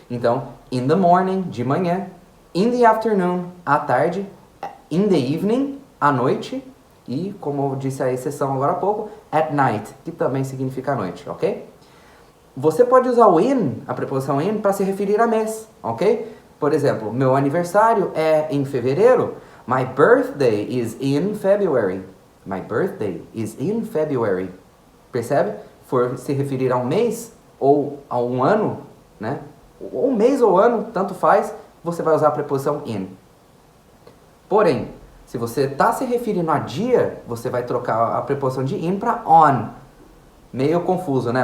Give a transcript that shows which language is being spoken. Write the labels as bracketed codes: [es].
[pt] Então, [en] in the morning, [pt] de manhã, [en] in the afternoon, [pt] à tarde, [en] in the evening, [pt] à noite, e, como eu disse a exceção agora há pouco, [en] at night, [pt] que também significa à noite, ok? Você pode usar o in, a preposição in, para se referir a mês, ok? Por exemplo, meu aniversário é em fevereiro. [en] My birthday is in February. My birthday is in February. [pt] Percebe? For se referir a um mês ou a um ano, né? Ou um mês ou ano, tanto faz, você vai usar a preposição in. Porém, se você está se referindo a dia, você vai trocar a preposição de in para on. Meio confuso, né?